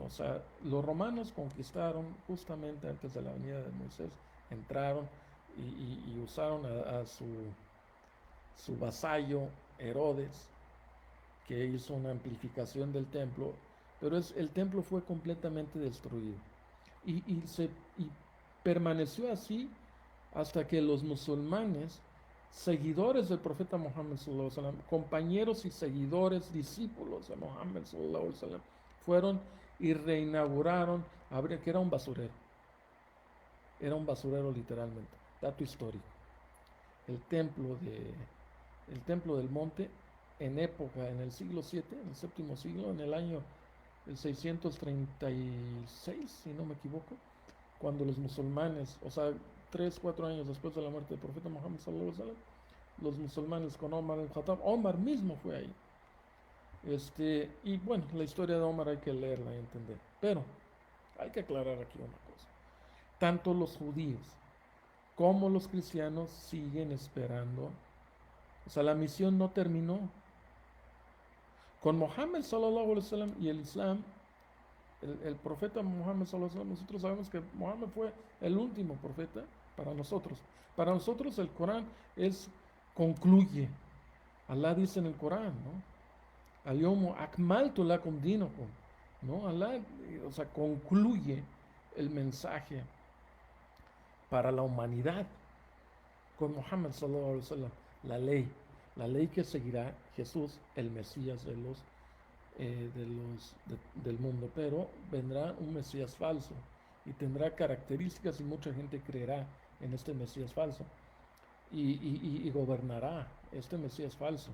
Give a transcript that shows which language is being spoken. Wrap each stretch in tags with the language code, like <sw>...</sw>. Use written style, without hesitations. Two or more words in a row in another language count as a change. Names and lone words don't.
<es>O sea, los romanos conquistaron justamente antes de la venida de Moisés, entraron y usaron a su vasallo Herodes, que hizo una amplificación del templo, pero el templo fue completamente destruido. Y permaneció así hasta que los musulmanes, seguidores del profeta Muhammad</es> <ar>صلى الله عليه وسلم,</ar> <es>compañeros y seguidores, discípulos de Muhammad</es> <ar>صلى الله عليه وسلم,</ar> <es>fueron y reinauguraron, que era un basurero literalmente, dato histórico. El templo el templo del monte, en el siglo VII, en el séptimo siglo, en el año 636, si no me equivoco, cuando los musulmanes, o sea, 3, 4 años después de la muerte del profeta Muhammad</es> <ar>صلى الله عليه وسلم,</ar> <es>los musulmanes con Omar al-Khattab, Omar mismo fue ahí. Y bueno, la historia de Omar hay que leerla y entender. Pero hay que aclarar aquí una cosa. Tanto los judíos como los cristianos siguen esperando. O sea, la misión no terminó. Con Muhammad</es> <ar>صلى الله عليه وسلم</ar> <es>y el Islam, el profeta Muhammad</es> <ar>صلى الله عليه وسلم,</ar> <es>nosotros sabemos que Muhammad fue el último profeta para nosotros. Para nosotros el Corán concluye. Alá dice en el Corán, ¿no?</es> <ar>اليوم أكملت لكم دينكم,</ar> <es>¿no? Alá, o sea, concluye el mensaje para la humanidad con Muhammad</es> <ar>صلى الله عليه وسلم,</ar> <es>la ley, la ley que seguirá Jesús, el Mesías del mundo, pero vendrá un Mesías falso y tendrá características y mucha gente creerá en este Mesías falso y gobernará este Mesías falso.</es>